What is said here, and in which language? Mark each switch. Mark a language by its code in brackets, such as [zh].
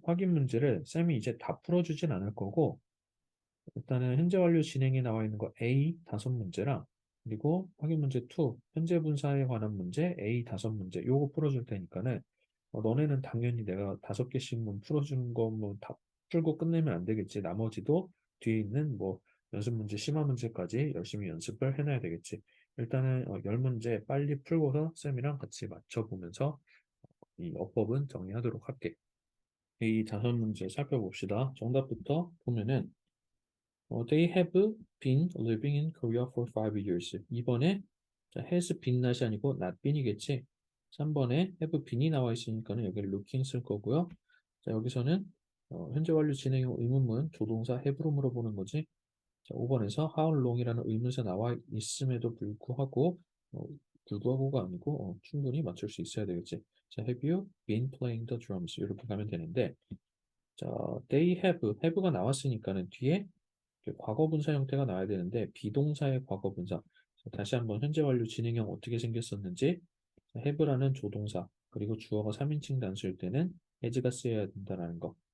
[ko] 확인 문제를 쌤이 이제 다 풀어주진 않을 거고 일단은 현재 완료 진행에 나와 있는 거 A 5문제랑 그리고 확인 문제 2 현재 분사에 관한 문제 A 5문제 요거 풀어줄 테니까는 너네는 당연히 내가 5개씩만 풀어주는 거 뭐 다 풀고 끝내면 안 되겠지. 나머지도 뒤에 있는 뭐 연습 문제, 심화 문제까지 열심히 연습을 해놔야 되겠지. 일단은 10문제 빨리 풀고서 쌤이랑 같이 맞춰보면서 이 어법은 정리하도록 할게. 이 5문제 살펴봅시다. 정답부터 보면은 [en] They have been living in Korea for 5 years. [ko] 2번에 has been not이 아니고 not been이겠지. 3번에 have been이 나와 있으니까는 여기 looking 쓸 거고요. 자, 여기서는 현재 완료 진행형 의문문 조동사 have로 물어보는 거지. 자, 5번에서 how long이라는 의문사 나와 있음에도 불구하고가 아니고 충분히 맞출 수 있어야 되겠지. 자, [en] have you been playing the drums? [ko] 이렇게 가면 되는데 자, have가 나왔으니까는 뒤에 과거 분사 형태가 나와야 되는데 비동사의 과거 분사. 자, 다시 한번 현재 완료 진행형 어떻게 생겼었는지 have라는 조동사 그리고 주어가 3인칭 단수일 때는 has가 쓰여야 된다는 거.